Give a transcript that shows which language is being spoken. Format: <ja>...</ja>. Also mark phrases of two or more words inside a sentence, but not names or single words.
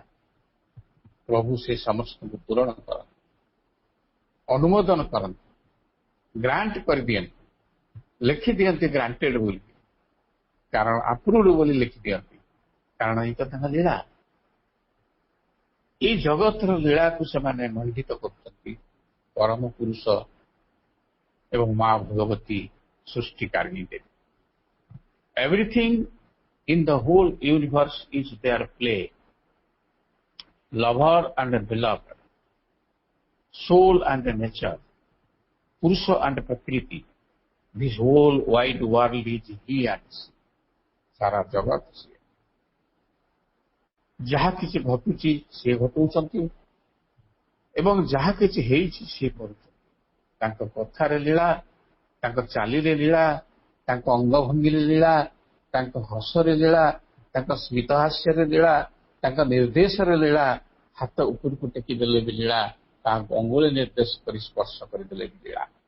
<or>ପ୍ରଭୁ ସେ ସମସ୍ତଙ୍କୁ ପୂରଣ କରନ୍ତି, ଅନୁମୋଦନ କରନ୍ତି, ଗ୍ରାଣ୍ଟ କରିଦିଅନ୍ତି, ଲେଖିଦିଅନ୍ତି ଗ୍ରାଣ୍ଟେଡ ବୋଲି, କାରଣ ଆପ୍ରୁଭଡ ବୋଲି ଲେଖିଦିଅନ୍ତି, କାରଣ ଏଇ ତ ତାଙ୍କ ଲୀଳା। ଏଇ ଜଗତର ଲୀଳାକୁ ସେମାନେ ମଣ୍ଡିତ କରୁଛନ୍ତି। ପରମ ପୁରୁଷ ଏବଂ ମା ଭଗବତୀ ସୃଷ୍ଟିକାରିଣୀ ଦେବୀ।</or> <en>ଏଭ୍ରିଥିଙ୍ଗ in the whole universe is their play, lover and beloved, soul and nature, Purusha and Prakriti. This whole wide world is he and she.</en> <hi>सारा जगत से</hi> <or>ଯାହା କିଛି ଘଟୁଛି ସେ ଘଟଉଛନ୍ତି ଏବଂ ଯାହା କିଛି ହେଇଛି ସେ କରୁଛନ୍ତି। ତାଙ୍କ କଥାରେ ଲୀଳା, ତାଙ୍କ ଚାଲିରେ ଲୀଳା, ତାଙ୍କ ଅଙ୍ଗଭଙ୍ଗୀରେ ଲୀଳା, ତାଙ୍କ ହସରେ ଲୀଳା, ତାଙ୍କ ସ୍ମିତ ହାସ୍ୟରେ ଲୀଳା, ତାଙ୍କ ନିର୍ଦ୍ଦେଶରେ ଲୀଳା, ହାତ ଉପରକୁ ଟେକିଦେଲେ ବି ଲୀଳା, ତାହାକୁ ଅଙ୍ଗୁଳି ନିର୍ଦ୍ଦେଶ କରି ସ୍ପର୍ଶ କରିଦେଲେ ବି ଲୀଳା।</or>